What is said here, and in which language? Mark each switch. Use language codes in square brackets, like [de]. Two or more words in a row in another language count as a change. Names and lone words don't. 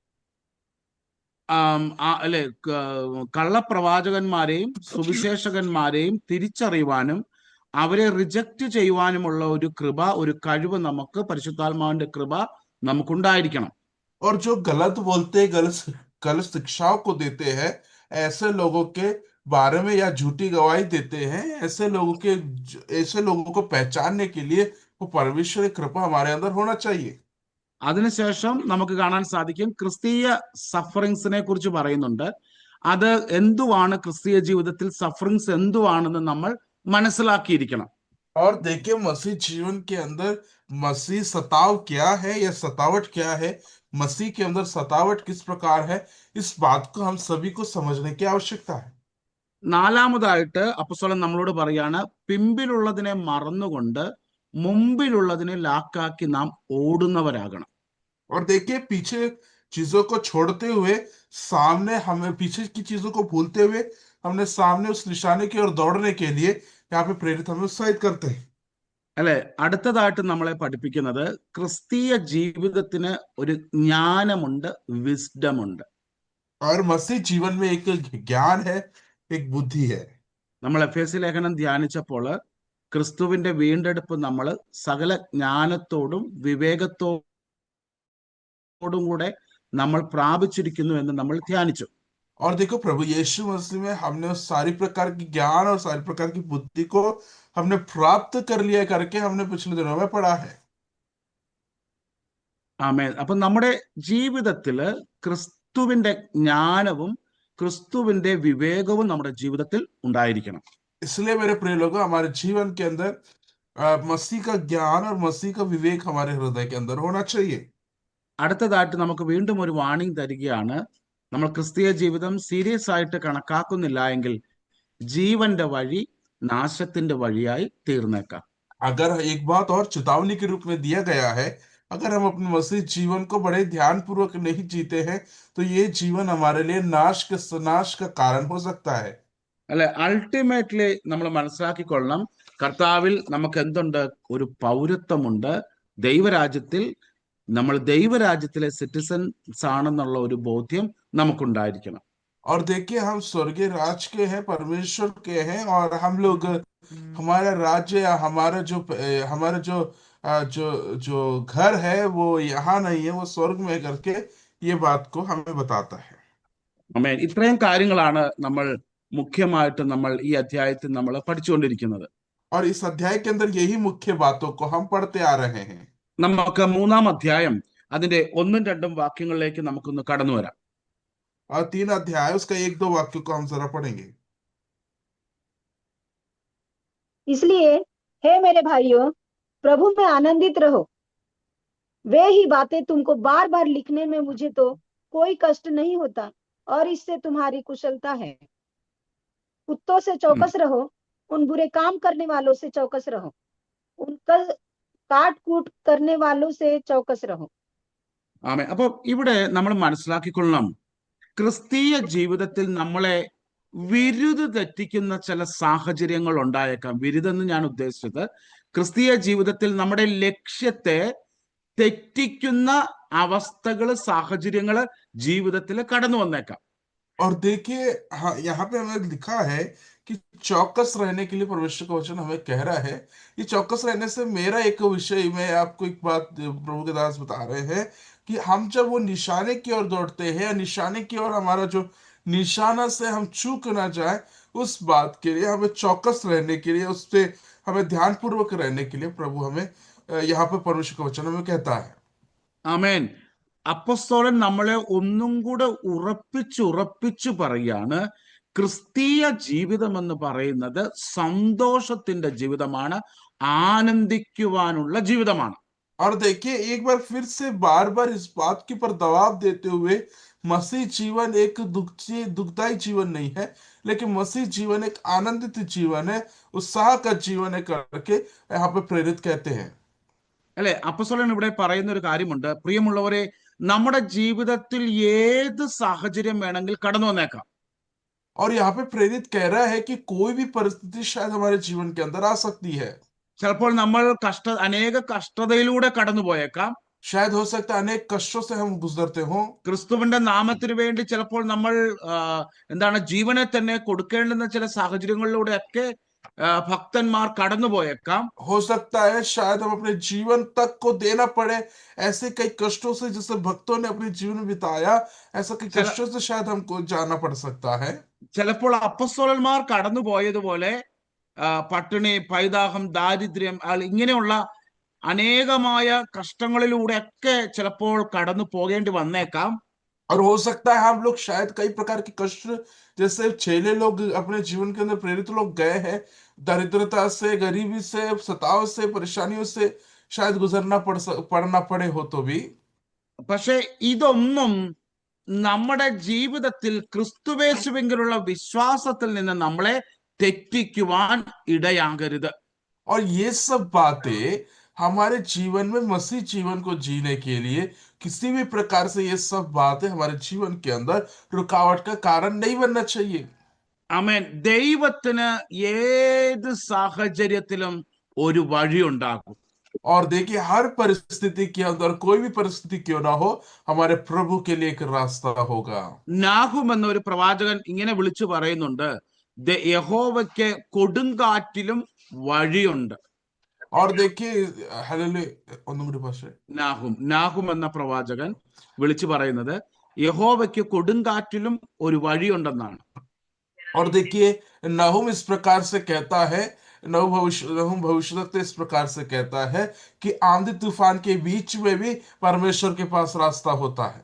[ml] അല്ലെ, കള്ളപ്രവാചകന്മാരെയും സുവിശേഷകന്മാരെയും തിരിച്ചറിയുവാനും അവരെ റിജക്റ്റ് ചെയ്യുവാനുമുള്ള ഒരു കൃപ, ഒരു കഴിവ് നമുക്ക്, പരിശുദ്ധാത്മാവിന്റെ കൃപ നമുക്കുണ്ടായിരിക്കണം. [hi] और जो गलत बोलते, गलत शिक्षाओं को देते हैं, ऐसे लोगों के बारे में या झूठी गवाही देते हैं, ऐसे लोगों को पहचानने के लिए वो परमेश्वर की कृपा हमारे अंदर होना चाहिए। [ml] അതിനുശേഷം നമുക്ക് കാണാൻ സാധിക്കും ക്രിസ്തീയ സഫറിങ്സിനെ കുറിച്ച് പറയുന്നുണ്ട്. അത് എന്തുവാണ്, ക്രിസ്തീയ ജീവിതത്തിൽ സഫറിങ്സ് എന്തുവാണെന്ന് നമ്മൾ മനസ്സിലാക്കിയിരിക്കണം. [hi] और देखिए मसीह जीवन के अंदर मसीह सताव क्या है या सतावट क्या है, मसीह के अंदर सतावट किस प्रकार है, इस बात को हम सभी को समझने की आवश्यकता है। [ml] നാലാമതായിട്ട് അപ്പോസ്തലൻ നമ്മളോട് പറയാണ്, പിമ്പിലുള്ളതിനെ മറന്നുകൊണ്ട് മുമ്പിലുള്ളതിനെ ലാക്കാക്കി നാം ഓടുന്നവരാകണം. [hi] और देखिए पीछे चीजों को छोड़ते हुए सामने, हमें पीछे की चीजों को भूलते हुए हमने सामने उस निशाने की ओर दौड़ने के लिए यहाँ पे प्रेरित हमें उत्साहित करते हैं। [ml] അല്ലെ, അടുത്തതായിട്ട് നമ്മളെ പഠിപ്പിക്കുന്നത് ക്രിസ്തീയ ജീവിതത്തിന് ഒരു ജ്ഞാനമുണ്ട്, വിസ്ഡം ഉണ്ട്. [hi] और मसीह जीवन में एक ज्ञान है, एक बुद्धि है। [ml] നമ്മൾ എഫേസ്യ ലേഖനം ധ്യാനിച്ചപ്പോൾ ക്രിസ്തുവിന്റെ വീണ്ടെടുപ്പ് നമ്മൾ സകല ജ്ഞാനത്തോടും വിവേകത്തോടും കൂടെ നമ്മൾ പ്രാപിച്ചിരിക്കുന്നു എന്ന് നമ്മൾ ധ്യാനിച്ചു. [hi] और देखो प्रभु यीशु मसीह में हमने उस सारी प्रकार की ज्ञान और सारी प्रकार की बुद्धि को हमने प्राप्त कर लिया करके हमने पिछले दिनों में पढ़ा है। [ml] ആമേൻ. അപ്പൊ നമ്മുടെ ജീവിതത്തില് ക്രിസ്തുവിന്റെ ജ്ഞാനവും ക്രിസ്തുവിന്റെ വിവേകവും നമ്മുടെ ജീവിതത്തിൽ ഉണ്ടായിരിക്കണം. [hi] इसलिए मेरे प्रिय लोगों, हमारे जीवन के अंदर मसीह का ज्ञान और मसीह का विवेक हमारे हृदय के अंदर होना चाहिए। [ml] അടുത്തതായിട്ട് നമുക്ക് വീണ്ടും ഒരു വാണിംഗ് തരികയാണ്. നമ്മൾ ക്രിസ്തീയ ജീവിതം സീരിയസ് ആയിട്ട് കണക്കാക്കുന്നില്ല എങ്കിൽ ജീവന്റെ വഴി നാശത്തിന്റെ വഴിയായി തീർന്നേക്കാം. [hi] अगर एक बात और चेतावनी के रूप में दिया गया है, अगर हम अपने मसीह जीवन को बड़े ध्यान पूर्वक नहीं जीते हैं तो ये जीवन हमारे लिए नाश का कारण हो सकता है। [ml] അല്ലെ, അൾട്ടിമേറ്റ്ലി നമ്മൾ മനസ്സിലാക്കിക്കൊള്ളണം, കർത്താവിൽ നമുക്ക് എന്തുണ്ട്? ഒരു പൗരത്വമുണ്ട്. ദൈവരാജ്യത്തിൽ നമ്മൾ ദൈവരാജ്യത്തിലെ സിറ്റിസൺസ് ആണെന്നുള്ള ഒരു ബോധ്യം നമുക്കുണ്ടായിരിക്കണം. [hi] और देखिए हम स्वर्गीय राज के हैं, परमेश्वर के हैं, और हम लोग हमारा राज्य या हमारा जो जो घर है वो यहाँ नहीं है, वो स्वर्ग में है करके ये बात को हमें बताता है। [ml] ആമേൻ. ഇത്രയും കാര്യങ്ങളാണ് നമ്മൾ മുഖ്യമായിട്ട് നമ്മൾ ഈ അധ്യായത്തിൽ നമ്മൾ പഠിച്ചുകൊണ്ടിരിക്കുന്നത്. [hi] और इस अध्याय के अंदर यही मुख्य बातों को हम पढ़ते आ रहे हैं। [ml] നമുക്ക് മൂന്നാം അധ്യായം അതിന്റെ 1-2 വാക്യങ്ങളിലേക്ക് നമുക്കൊന്ന് കടന്നു വരാം. [hi] और 3 अध्याय उसका 1-2 वाक्यों को हम जरा पढ़ेंगे। इसलिए हे मेरे भाइयों, प्रभु में आनंदित रहो। वे ही बातें तुमको बार बार लिखने में मुझे तो कोई कष्ट नहीं होता और इससे तुम्हारी कुशलता है। कुत्तों से चौकस रहो, उन बुरे काम करने वालों से चौकस रहो, उनका काट कूट करने वालों से चौकस रहो। [ml] ആമേൻ. അപ്പൊ ഇവിടെ നമ്മൾ മനസ്സിലാക്കിക്കൊള്ളണം, ക്രിസ്തീയ ജീവിതത്തിൽ നമ്മളെ വിരുദ് തെറ്റിക്കുന്ന ചില സാഹചര്യങ്ങൾ ഉണ്ടായേക്കാം. വിരുദെന്ന് ഞാൻ ഉദ്ദേശിച്ചത് ക്രിസ്തീയ ജീവിതത്തിൽ നമ്മുടെ ലക്ഷ്യത്തെ തെറ്റിക്കുന്ന അവസ്ഥകള്, സാഹചര്യങ്ങള് ജീവിതത്തിൽ കടന്നു വന്നേക്കാം. [hi] और देखिए हाँ, यहाँ पे हमें लिखा है कि चौकस रहने के लिए परमेश्वर का वचन हमें कह रहा है। ये चौकस रहने से मेरा एक विषय में आपको एक बात प्रभु के दास बता रहे हैं कि हम जब वो निशाने की ओर दौड़ते हैं, या निशाने की ओर हमारा जो निशाना से हम चूक ना जाए, उस बात के लिए हमें चौकस रहने के लिए, उस पे हमें ध्यान पूर्वक रहने के लिए प्रभु हमें यहाँ पे परमेश्वर का वचन हमें कहता है। [ml] ആമേൻ. അപ്പോസ്തലൻ നമ്മളെ ഒന്നും കൂടെ ഉറപ്പിച്ചു പറയാണ്, ക്രിസ്തീയ ജീവിതം എന്ന് പറയുന്നത് സന്തോഷത്തിന്റെ ജീവിതമാണ്, ആനന്ദിക്കുവാനുള്ള ജീവിതമാണ്. [hi] और देखिए एक बार फिर से बार बार इस बात के ऊपर दबाव देते हुए, मसीह जीवन एक दुखदाई जीवन नहीं है, लेकिन मसीह जीवन एक आनंदित जीवन है, उत्साह का जीवन है करके यहाँ पे प्रेरित कहते हैं। [ml] അല്ലെ, അപ്പോസ്തലൻ ഇവിടെ പറയുന്ന ഒരു കാര്യമുണ്ട്. പ്രിയമുള്ളവരെ, നമ്മുടെ ജീവിതത്തിൽ ഏത് സാഹചര്യം വേണമെങ്കിൽ കടന്നു വന്നേക്കാം. [hi] और यहाँ पे प्रेरित कह रहा है कि कोई भी परिस्थिति शायद हमारे जीवन के अंदर आ सकती है। [ml] ചിലപ്പോൾ നമ്മൾ അനേക കഷ്ടതയിലൂടെ കടന്നു പോയേക്കാം. [hi] शायद हो सकता है अनेक कष्टों से हम गुजरते हों। [ml] ക്രിസ്തുവിന്റെ നാമത്തിന് വേണ്ടി ചിലപ്പോൾ നമ്മൾ ജീവനെ തന്നെ കൊടുക്കേണ്ടുന്ന ചില സാഹചര്യങ്ങളിലൂടെയൊക്കെ ഭക്തന്മാർ കടന്നു പോയേക്കാം. [hi] हो सकता है शायद हम अपने जीवन तक को देना पड़े ऐसे कई कष्टों से, जैसे भक्तों ने अपने जीवन बिताया, ऐसा कई कष्टों से शायद हमको जाना पड़ सकता है। [ml] ചിലപ്പോൾ അപ്പോസ്തലന്മാർ കടന്നു പോയതുപോലെ പട്ടിണി, പൈതാഹം, ദാരിദ്ര്യം, ഇങ്ങനെയുള്ള അനേകമായ കഷ്ടങ്ങളിലൂടെയൊക്കെ ചിലപ്പോൾ കടന്നു പോകേണ്ടി വന്നേക്കാം. [hi] और हो सकता है हम लोग शायद कई प्रकार के कष्ट, जैसे चेले लोग अपने जीवन के अंदर प्रेरित लोग गए हैं, दरिद्रता से, गरीबी से, सताव से, परेशानियों से शायद पड़ना पड़े हो तो भी, [ml] പക്ഷെ ഇതൊന്നും നമ്മുടെ ജീവിതത്തിൽ ക്രിസ്തുവേശുവിലുള്ള വിശ്വാസത്തിൽ നിന്ന് നമ്മളെ തെറ്റിക്കുവാൻ ഇടയാകരുത്. [hi] और ये सब बातें हमारे जीवन में मसीह जीवन को जीने के लिए किसी भी प्रकार से ये सब बातें हमारे जीवन के अंदर रुकावट का कारण नहीं बनना चाहिए. [ml] ആമേൻ. ദൈവത്തിന് ഏത് സാഹചര്യത്തിലും ഒരു വഴി ഉണ്ടാകും. [hi] और देखिए, हर परिस्थिति के अंदर, कोई भी परिस्थिति क्यों ना हो, हमारे प्रभु के लिए एक रास्ता होगा. [ml] നാഹും എന്ന ഒരു പ്രവാചകൻ ഇങ്ങനെ വിളിച്ചു പറയുന്നുണ്ട്, യഹോവയ്ക്ക് കൊടുങ്കാറ്റിലും വഴിയുണ്ട്. [hi] और देखिए, हालेलुया, [ml] ഒന്നുകൂടി പാസ്റ്റർ. നാഹും എന്ന പ്രവാചകൻ വിളിച്ചു പറയുന്നത് യഹോവയ്ക്ക് കൊടുങ്കാറ്റിലും ഒരു വഴിയുണ്ടെന്നാണ്. [hi] और देखिए, नहूम इस प्रकार से कहता है, नहूम भविष्यवक्ता इस प्रकार से कहता है कि आंधी तूफान के बीच में भी परमेश्वर के पास रास्ता होता है.